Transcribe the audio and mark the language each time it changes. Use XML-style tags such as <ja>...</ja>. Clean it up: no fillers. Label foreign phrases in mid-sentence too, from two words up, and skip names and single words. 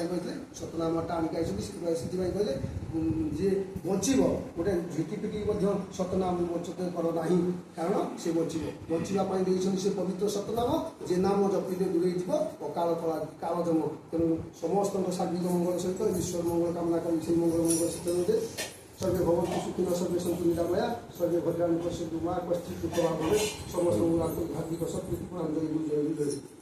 <or>କହିଥିଲେ ସତନାମଟା ଆଣିକି ଆସିଛନ୍ତି ସେଥିପାଇଁ କହିଲେ ଯିଏ ବଞ୍ଚିବ ଗୋଟେ ଝିଟିପିଟି ମଧ୍ୟ ସତନାମ ବଞ୍ଚତେ କର ନାହିଁ କାରଣ ସେ ବଞ୍ଚିବା ପାଇଁ ଦେଇଛନ୍ତି ସେ ପବିତ୍ର ସତନାମ ଯେ ନାମ ଜପିଲେ ଦୂରେଇ ଯିବ ଅକାଳ କାଳଜମ ତେଣୁ ସମସ୍ତଙ୍କ ସାର୍ବିକ ମଙ୍ଗଳ ସହିତ ଈଶ୍ୱର ମଙ୍ଗଳ କାମନା କରି ସେଇ ମଙ୍ଗଳ ସହିତ</or> <sa>सर्वे भवन्तु सुखिनः सर्वे सन्तु निरामया सर्वे भद्राणि पश्यन्तु मा कश्चित् दुःखभाग् भवेत्</sa> <or>समस्तଙ୍କୁ ହାର୍ଦ୍ଦିକ ଶକ୍ତି ପ୍ରଣାମ ଜୟ</or>